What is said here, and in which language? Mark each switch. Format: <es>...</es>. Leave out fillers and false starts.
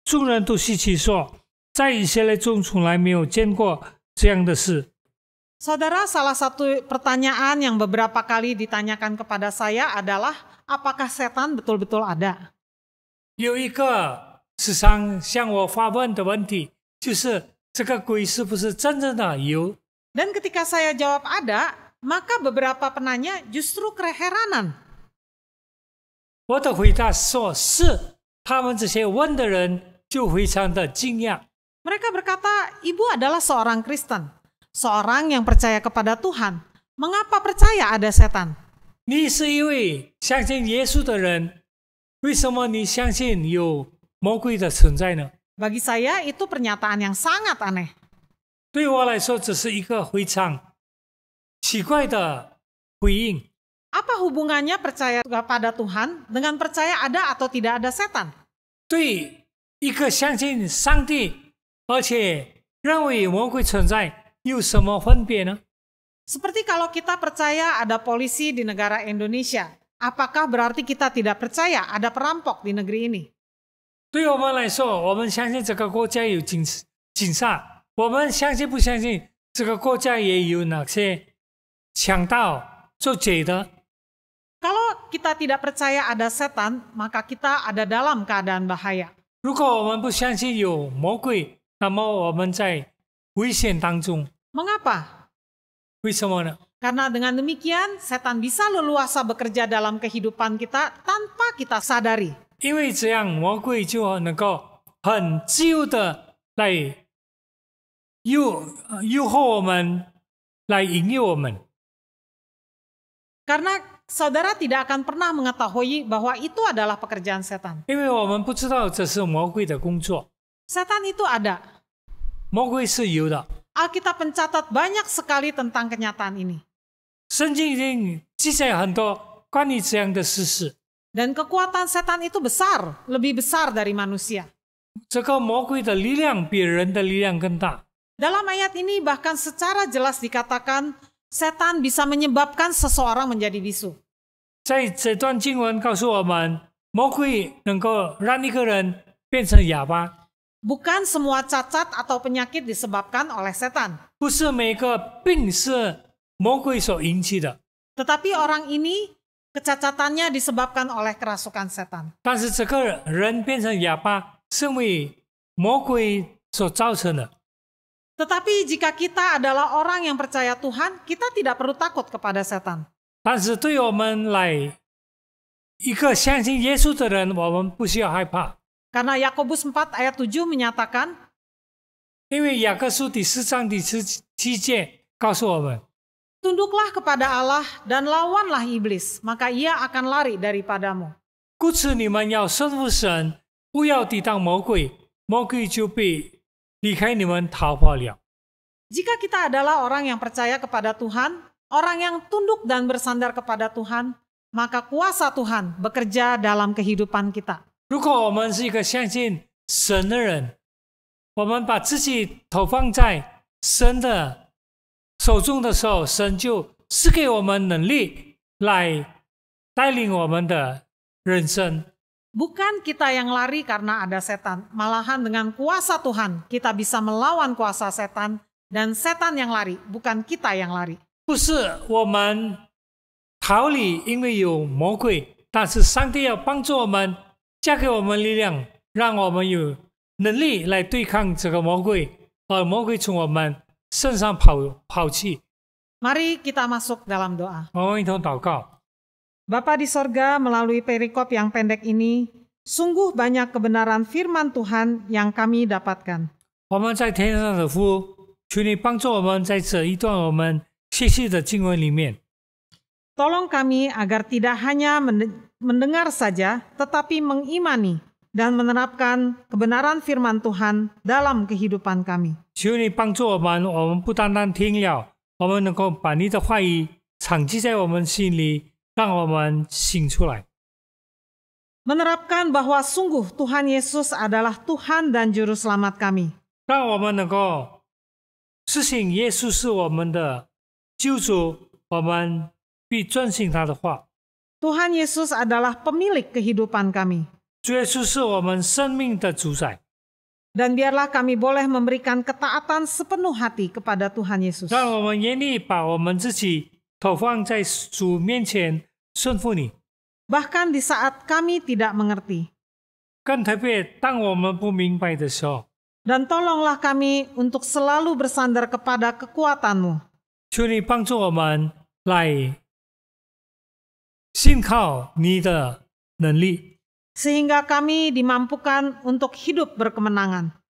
<zh>众人都稀奇说，在以色列中从来没有见过这样的事。</zh> <id>Saudara, salah satu pertanyaan yang beberapa kali ditanyakan kepada saya adalah, apakah setan betul-betul ada?</id> <zh>有一个时常向我发问的问题，就是这个鬼是不是真正的有？</zh> <id>Dan ketika saya jawab ada, maka beberapa penanya justru keheranan.</id> <zh>我的回答说是，他们这些问的人就非常的惊讶。</zh> <id>Mereka berkata, ibu adalah seorang Kristen, seorang yang percaya kepada Tuhan. Mengapa percaya ada setan?</id> <zh>你是一位相信耶稣的人，为什么你相信有魔鬼的存在呢？</zh> <id>Bagi saya itu pernyataan yang sangat aneh.</id> <zh>对我来说，这是一个非常奇怪的回应。</zh> <id>Apa hubungannya percaya kepada Tuhan dengan percaya ada atau tidak ada setan?</id> <zh>对一个相信上帝，而且认为魔鬼存在，有什么分别呢？</zh> <id>Seperti kalau kita percaya ada polisi di negara Indonesia, apakah berarti kita tidak percaya ada perampok di negeri ini?</id> <zh>对我们来说，我们相信这个国家有警察，我们相信不相信这个国家也有哪些强盗做贼的？</zh> <id>Kalau kita tidak percaya ada setan, maka kita ada dalam keadaan bahaya.</id> <zh>如果我们不相信有魔鬼，那么我们在危险当中。</zh> <id>Mengapa?</id> <zh>为什么呢？</zh> <id>Karena dengan demikian, setan bisa leluasa bekerja dalam kehidupan kita tanpa kita sadari.</id> <zh>因为这样，魔鬼就能够很自由的来诱惑我们，来引诱我们。</zh> <id>Karena saudara tidak akan pernah mengetahui bahwa itu adalah pekerjaan setan.</id> <zh>因为我们不知道这是魔鬼的工作，</zh> <id>Setan itu ada.</id> <zh>魔鬼是有的。</zh> <id>Alkitab mencatat banyak sekali tentang kenyataan ini.</id> <zh>圣经已经记载很多关于这样的事实。</zh> <id>Dan kekuatan setan itu besar, lebih besar dari manusia.</id> <zh>这个魔鬼的力量比人的力量更大。</zh> <id>Dalam ayat ini bahkan secara jelas dikatakan setan bisa menyebabkan seseorang menjadi bisu.</id> <zh>在这段经文告诉我们，魔鬼能够让一个人变成哑巴。</zh> <id>Bukan semua cacat atau penyakit disebabkan oleh setan.</id> <zh>不是每个病是魔鬼所引起的，</zh> <id>Tetapi orang ini kecacatannya disebabkan oleh kerasukan setan.</id> <zh>但是这个人变成哑巴是因为魔鬼所造成的。</zh> <id>Tetapi jika kita adalah orang yang percaya Tuhan, kita tidak perlu takut kepada setan.</id> <zh>但是对我们来，一个相信耶稣的人，我们不需要害怕，</zh> <id>Karena Yakobus 4 ayat 7 menyatakan,</id> <zh>因为雅各书第4章第7节告诉我们，</zh> <id>Tunduklah kepada Allah dan lawanlah iblis, maka ia akan lari daripadamu.</id> <zh>故此你们要顺服神，不要抵挡魔鬼，魔鬼就被离开你们逃跑了。</zh> <id>Jika kita adalah orang yang percaya kepada Tuhan, orang yang tunduk dan bersandar kepada Tuhan, maka kuasa Tuhan bekerja dalam kehidupan kita.</id> <zh>如果我们是一个相信神的人，我们把自己投放在神的手中的时候，神就赐给我们能力来带领我们的人生。</zh> <id>Bukan kita yang lari karena ada setan, malahan dengan kuasa Tuhan kita bisa melawan kuasa setan dan setan yang lari, bukan kita yang lari.</id> <zh>不是我们逃离，因为有魔鬼，但是上帝要帮助我们，加给我们力量，让我们有能力来对抗这个魔鬼，而魔鬼从我们身上跑去。</zh> <id>Mari kita masuk dalam doa.</id> <zh>我们一同祷告。</zh> <id>Bapa di sorga, melalui perikop yang pendek ini, sungguh banyak kebenaran firman Tuhan yang kami dapatkan.</id> <zh>我们在天上的父，求你帮助我们在这一段我们学习的经文里面。</zh> <id>Tolong kami agar tidak hanya mendengar saja, tetapi mengimani dan menerapkan kebenaran firman Tuhan dalam kehidupan kami.</id> <zh>求你帮助我们不单单听了，我们能够把你的话语长记在我们心里，让我们醒出来。</zh> <id>Menerapkan bahwa sungguh Tuhan Yesus adalah Tuhan dan Juru Selamat kami.</id> <zh>让我们能够实行耶稣是我们的救主，我们必遵行他的话。</zh> <id>Tuhan Yesus adalah pemilik kehidupan kami.</id> <zh>主耶稣是我们生命的主宰，</zh> <id>Dan biarlah kami boleh memberikan ketaatan sepenuh hati kepada Tuhan Yesus.</id> <zh>让我们愿意把我们自己投放在主面前，顺服你。</zh> <id>Bahkan di saat kami tidak mengerti.</id> <zh>更特别，当我们不明白的时候，</zh> <id>Dan tolonglah kami untuk selalu bersandar kepada kekuatan-Mu.</id> <zh>求你帮助我们来信靠你的能力，</zh> <id>Sehingga kami dimampukan untuk hidup berkemenangan.</id>